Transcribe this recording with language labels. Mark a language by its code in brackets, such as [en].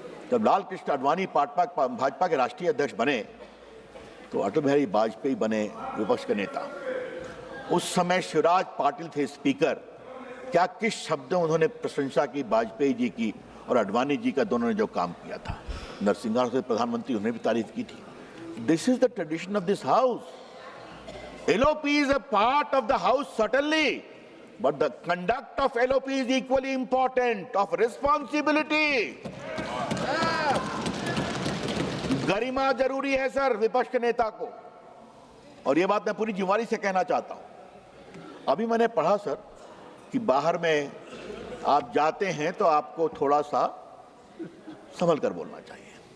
[hi] जब लाल कृष्ण आडवाणी भाजपा के राष्ट्रीय अध्यक्ष बने तो अटल बिहारी वाजपेयी बने विपक्ष के नेता। उस समय शिवराज पाटिल थे स्पीकर। क्या किस शब्दों उन्होंने प्रशंसा की वाजपेयी जी की और आडवाणी जी का, दोनों ने जो काम किया था। नरसिंह से प्रधानमंत्री, उन्होंने भी तारीफ की थी। [en] This is the tradition of this house. LOP is a part of the house certainly, but the conduct of LOP is equally important, of responsibility. [hi] गरिमा जरूरी है सर विपक्ष के नेता को, और ये बात मैं पूरी जिम्मेदारी से कहना चाहता हूं। अभी मैंने पढ़ा सर कि बाहर में आप जाते हैं तो आपको थोड़ा सा संभल कर बोलना चाहिए।